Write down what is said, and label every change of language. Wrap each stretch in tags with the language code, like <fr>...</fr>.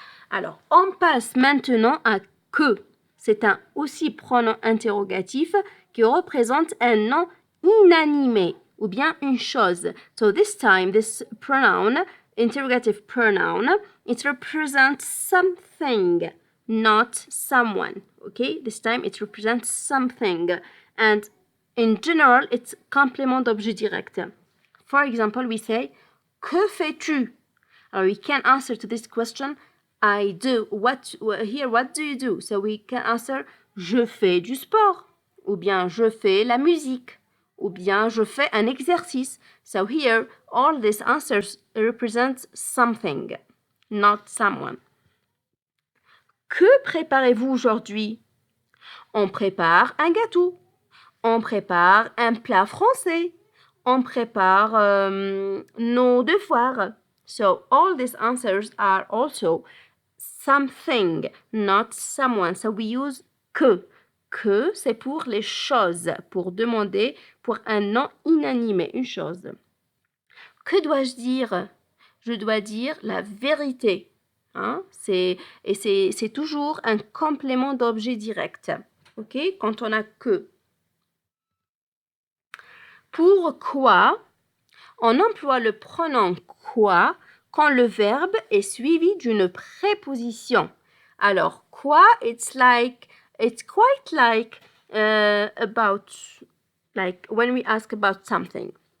<fr>Alors, on passe maintenant à que. C'est un aussi pronom interrogatif qui représente un nom inanimé ou bien une chose.</fr> <en>So this time, this pronoun, interrogative pronoun, it represents something, not someone. Okay? This time, it represents something. And in general, it's</en> <fr>complément d'objet direct.</fr> <en>For example, we say,</en> <fr>que fais-tu?</fr> <en>We can answer to this question, I do. What do you do? So we can answer,</en> <fr>je fais du sport. Ou bien, je fais la musique. Ou bien, je fais un exercice.</fr> <en>So here, all these answers represent something, not someone.</en> <fr>Que préparez-vous aujourd'hui? On prépare un gâteau. On prépare un plat français. On prépare nos devoirs.</fr> <en>So all these answers are also something, not someone. So we use que.</en> <fr>Que, c'est pour les choses, pour demander, pour un nom inanimé, une chose. Que dois-je dire? Je dois dire la vérité. Hein? C'est toujours un complément d'objet direct. Ok? Quand on a que. Pourquoi on emploie le pronom quoi quand le verbe est suivi d'une préposition. Alors,</fr> <en>quoi, it's quite like about, like when we ask about something.</en>